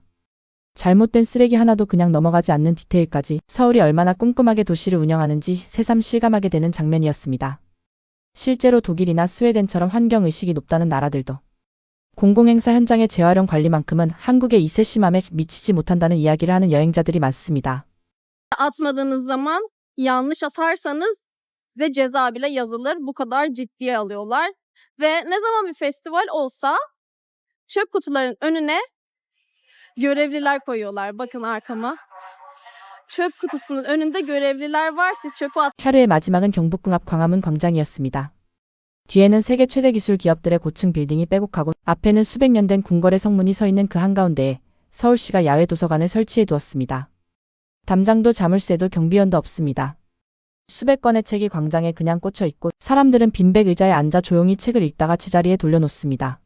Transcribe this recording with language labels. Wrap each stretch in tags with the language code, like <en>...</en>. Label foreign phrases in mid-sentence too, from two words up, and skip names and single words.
<ko>잘못된 쓰레기 하나도 그냥 넘어가지 않는 디테일까지 서울이 얼마나 꼼꼼하게 도시를 운영하는지 새삼 실감하게 되는 장면이었습니다. 실제로 독일이나 스웨덴처럼 환경의식이 높다는 나라들도 공공행사 현장의 재활용 관리만큼은 한국의 이 세심함에 미치지 못한다는 이야기를 하는 여행자들이 많습니다.</ko> <tr>Atmadığınız zaman yanlış atarsanız size ceza bile yazılır. Bu kadar ciddiye alıyorlar. Ve ne zaman bir festival olsa çöp kutuların önüne görevliler koyuyorlar. Bakın arkama. çöp kutusunun önünde görevliler var. Siz çöpü</tr> <ko>하루의 마지막은 경복궁 앞 광화문 광장이었습니다. 뒤에는 세계 최대 기술 기업들의 고층 빌딩이 빼곡하고 앞에는 수백 년 된 궁궐의 성문이 서 있는 그 한가운데에 서울시가 야외 도서관을 설치해 두었습니다. 담장도 자물쇠도 경비원도 없습니다. 수백 권의 책이 광장에 그냥 꽂혀 있고 사람들은 빈백 의자에 앉아 조용히 책을 읽다가 제자리에 돌려놓습니다.</ko>